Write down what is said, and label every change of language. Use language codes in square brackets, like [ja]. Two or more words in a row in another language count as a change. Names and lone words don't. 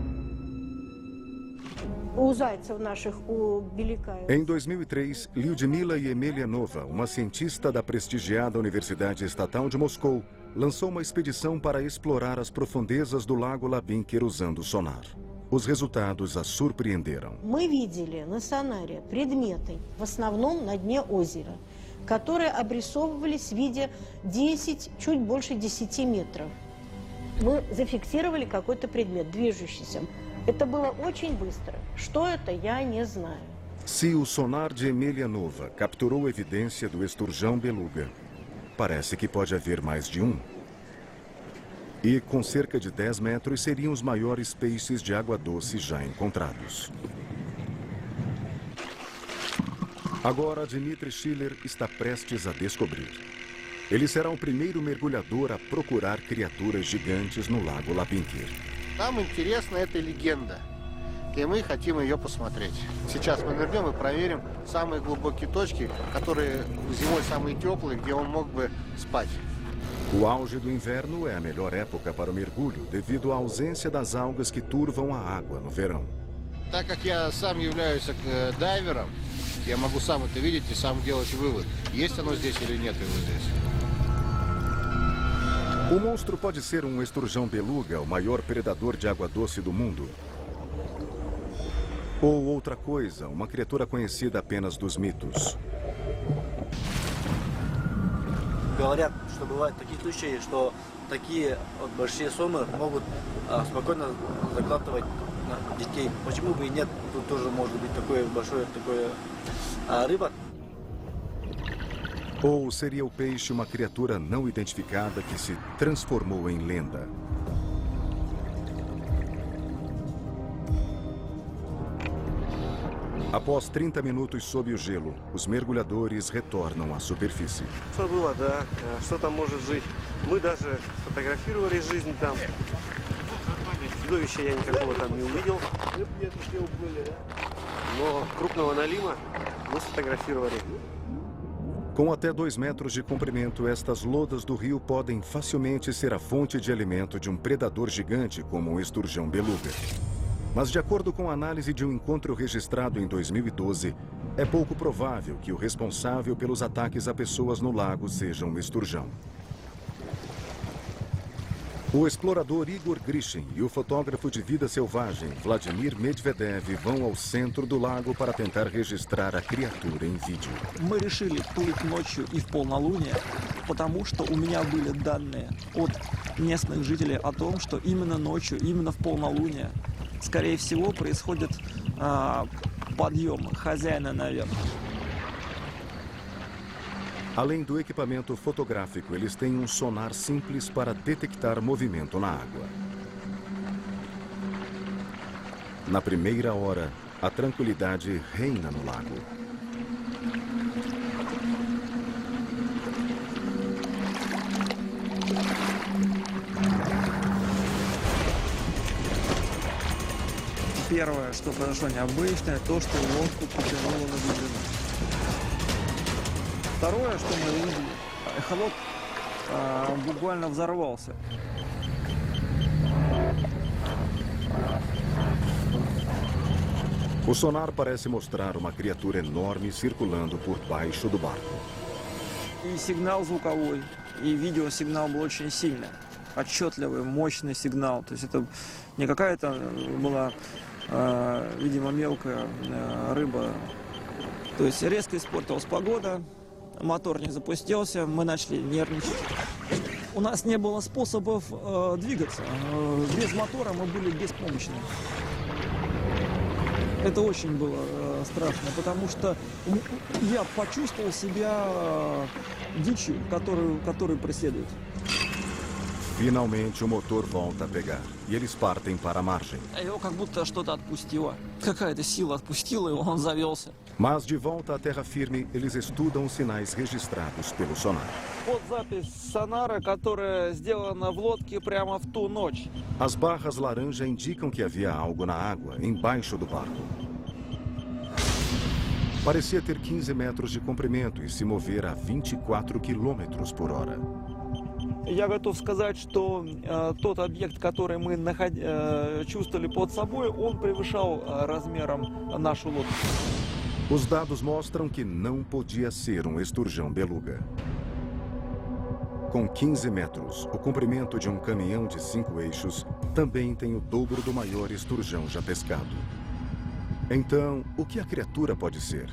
[pt] Em 2003, Lyudmila Yemelyanova, uma cientista da prestigiada Universidade Estatal de Moscou, lançou uma expedição para explorar as profundezas do Lago Labinkir usando sonar. Os resultados a surpreenderam. [ru] Мы видели на сонаре предметы, в основном на дне озера, которые обрисовывались в виде 10, чуть больше 10 метров. Мы зафиксировали какой-то предмет, движущийся. Это было очень быстро. Что это, я не знаю. [pt] Se o sonar de Yemelyanova capturou evidência do esturjão beluga, parece que pode haver mais de um. E com cerca de 10 metros seriam os maiores peixes de água doce já encontrados. Agora, Dmitry Schiller está prestes a descobrir. Ele será o primeiro mergulhador a procurar criaturas gigantes no Lago Labinkir. [ru] Нам интересна эта легенда, и мы хотим ее посмотреть. Сейчас мы нырнем и проверим самые глубокие точки, которые зимой самые теплые, где он мог бы спать. [pt] O auge do inverno é a melhor época para o mergulho, devido à ausência das algas que turvam a água no verão. [ru] Так как я сам являюсь дайвером, я могу сам это видеть и сам делать вывод, есть оно здесь или нет его здесь. [pt] O monstro pode ser um esturjão beluga, o maior predador de água doce do mundo. Ou outra coisa, uma criatura conhecida apenas dos mitos. [ru] Говорят, что бывают такие случаи, что такие большие сомы могут спокойно заглатывать детей. Почему бы и нет? Тут тоже может быть такое большое рыба. [pt] Ou seria o peixe uma criatura não identificada que se transformou em lenda? Após 30 minutos sob o gelo, os mergulhadores retornam à superfície. [ru] Что было, да? Что там может жить? Мы даже фотографировали жизнь там. Чудовища я никакого там не увидел, но крупного налима мы сфотографировали. [pt] Com até 2 metros de comprimento, estas lodas do rio podem facilmente ser a fonte de alimento de um predador gigante como o esturjão beluga. Mas, de acordo com a análise de um encontro registrado em 2012, é pouco provável que o responsável pelos ataques a pessoas no lago seja um esturjão. O explorador Igor Grishin e o fotógrafo de vida selvagem Vladimir Medvedev vão ao centro do lago para tentar registrar a criatura em vídeo. [ru] Мы решили плыть ночью и в полнолуние, потому что у меня были данные от местных жителей о том, что именно ночью, именно в полнолуние, скорее всего, происходит подъем хозяина наверх. [pt] Além do equipamento fotográfico, eles têm um sonar simples para detectar movimento na água. Na primeira hora, a tranquilidade reina no lago. [ru] Первое, что произошло необычное, то, что лодку потянуло на глубину. Второе, что мы увидели, эхолот буквально взорвался. [pt] O sonar parece mostrar uma criatura enorme circulando por baixo do barco. [ru] И сигнал звуковой, и видеосигнал был очень сильный, отчетливый, мощный сигнал. То есть это не какая-то была, видимо, мелкая рыба. То есть резко испортилась погода. Мотор не запустился, мы начали нервничать. У нас не было способов двигаться. Без мотора мы были беспомощны. Это очень было страшно, потому что я почувствовал себя дичью, которую преследует. [pt] Finalmente o motor volta a pegar e eles partem para a margem. [ru] Его как будто что-то отпустило. Какая-то сила отпустила его, он завелся. [pt] Mas de volta à terra firme, eles estudam os sinais registrados pelo sonar. [ru] Вот запись сонара, которая сделана в лодке прямо в ту ночь. [pt] As barras laranja indicam que havia algo na água, embaixo do barco. Parecia ter 15 metros de comprimento e se mover a 24 km por hora. [ru] Я готов сказать, что тот объект, который мы чувствовали под собой, он превышал размером нашу лодку. [pt] Os dados mostram que não podia ser um esturjão beluga. Com 15 metros, o comprimento de um caminhão de 5 eixos também tem o dobro do maior esturjão já pescado. Então, o que a criatura pode ser?